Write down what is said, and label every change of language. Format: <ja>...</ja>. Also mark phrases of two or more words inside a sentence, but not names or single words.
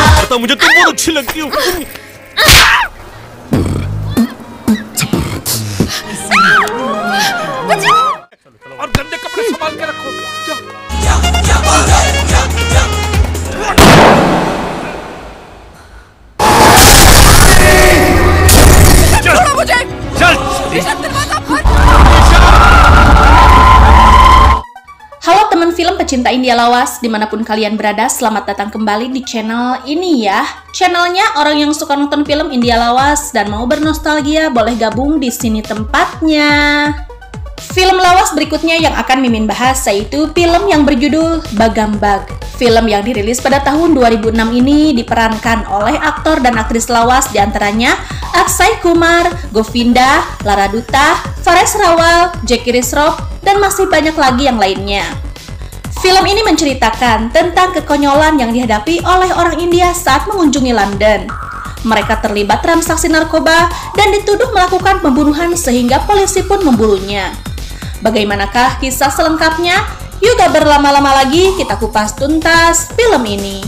<hi>पता मुझे तुम बहुत अच्छी लगती हो। और गंदे कपड़े संभाल के रखो। छोड़ो मुझे। चल।</hi> <id>Halo teman film pecinta India lawas, dimanapun kalian berada, selamat datang kembali di channel ini ya. Channelnya orang yang suka nonton film India lawas dan mau bernostalgia boleh gabung di sini tempatnya. Film lawas berikutnya yang akan Mimin bahas yaitu film yang berjudul Bagambag. Film yang dirilis pada tahun 2006 ini diperankan oleh aktor dan aktris lawas diantaranya Akshay Kumar, Govinda, Lara Dutta, Paresh Rawal, Jackie Shroff, dan masih banyak lagi yang lainnya. Film ini menceritakan tentang kekonyolan yang dihadapi oleh orang India saat mengunjungi London. Mereka terlibat transaksi narkoba dan dituduh melakukan pembunuhan sehingga polisi pun memburunya. Bagaimanakah kisah selengkapnya? Yuk gak berlama-lama lagi, kita kupas tuntas film ini.</id>